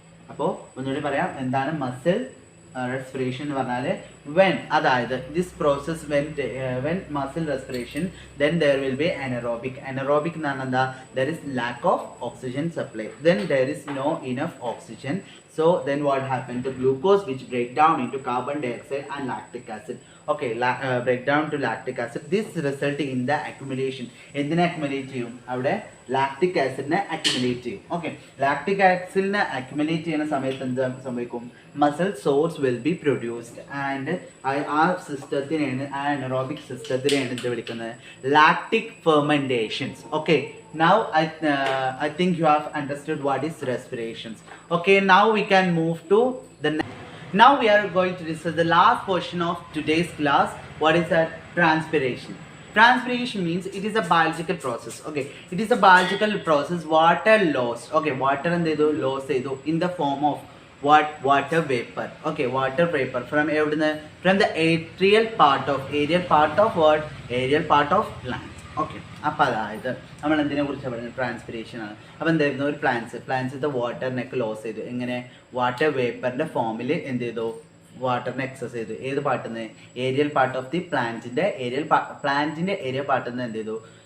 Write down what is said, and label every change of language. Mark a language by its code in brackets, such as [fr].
[ml] അപ്പോൾ ഒന്നുകൂടി പറയാം, എന്താണ് മസിൽ respiration എന്ന് പറഞ്ഞാൽ [en] when, അതായത് this process when muscle respiration, then there will be anaerobic [ml] എന്ന് പറഞ്ഞാൽ എന്താ? [en] There is lack of oxygen supply, then there is no enough oxygen, so then what happened? The glucose which break down into carbon dioxide and lactic acid. Okay, break down to lactic acid. This result in the accumulation. [ml] എന്തിനെ accumulate ചെയ്യും? അവിടെ lactic ആസിഡിനെ accumulate ചെയ്യും. Okay, lactic ആസിഡിനെ accumulate ചെയ്യുന്ന സമയത്ത് എന്ത് സംഭവിക്കും? [en] muscle source will be produced and [ml] ആ സിസ്റ്റത്തിനെയാണ്, ആ അനറോബിക് സിസ്റ്റത്തിനെയാണ് എന്ത് വിളിക്കുന്നത്? Lactic ഫെർമെന്റേഷൻസ്. [en] Okay, now I think you have understood what is respirations. Okay, now we can move to the now we are going to discuss the last portion of today's class. What is that? Transpiration. Transpiration means it is a biological process. Okay, it is a biological process. Water loss. Okay, water and loss in the form of what? Water vapor. Okay, water vapor from the aerial part of what? Aerial part of plant. [ml] Okay, അപ്പോൾ അതായത് നമ്മൾ എന്തിനെ കുറിച്ചാണ് പറയുന്നത്? Transpiration ആണ്. അപ്പോൾ എന്തായിരുന്നു? ഒരു പ്ലാന്റ്സ് വാട്ടറിനൊക്കെ ലോസ് ചെയ്തു. എങ്ങനെ? വാട്ടർ വേപ്പറിന്റെ ഫോമിൽ എന്ത് ചെയ്തു? വാട്ടറിനെ എക്സസ് ചെയ്തു. ഏത് പാർട്ടിൽ നിന്ന്? ഏരിയൽ പാർട്ട് ഓഫ് ദി പ്ലാന്റിന്റെ ഏരിയ പാർട്ടിൽ നിന്ന് എന്ത് ചെയ്തു?